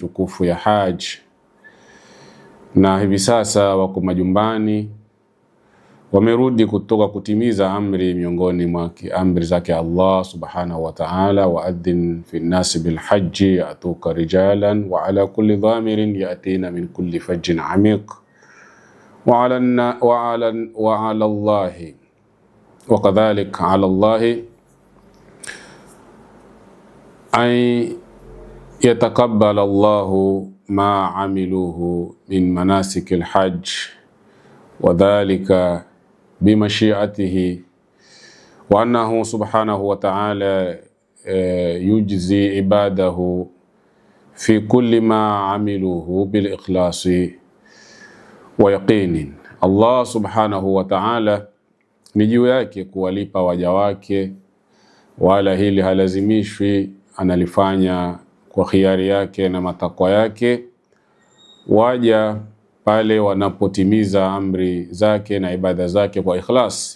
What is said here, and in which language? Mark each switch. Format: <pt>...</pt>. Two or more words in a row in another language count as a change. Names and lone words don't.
<sw>tukufu ya haji, na hivi sasa wako majumbani, wamerudi kutoka kutimiza amri miongoni mwa amri zake</sw> <ar>الله سبحانه وتعالى وأذن في الناس بالحج يأتوك رجالا وعلى كل ضامر يأتين من كل فج عميق وعلى الله وكذلك على الله wa kadhalik ala Allahi أي يتقبل الله ما عملوه من مناسك الحج وذلك بمشيئته وأنه سبحانه وتعالى يجزي عباده في كل ما عملوه بالإخلاص ويقين. الله سبحانه وتعالى</ar> <sw>ni juu yake kuwalipa waja wake, wala hili halazimishwi, analifanya kwa khiari yake na matakwa yake waja pale wanapotimiza amri zake na ibada zake kwa ikhlas.</sw>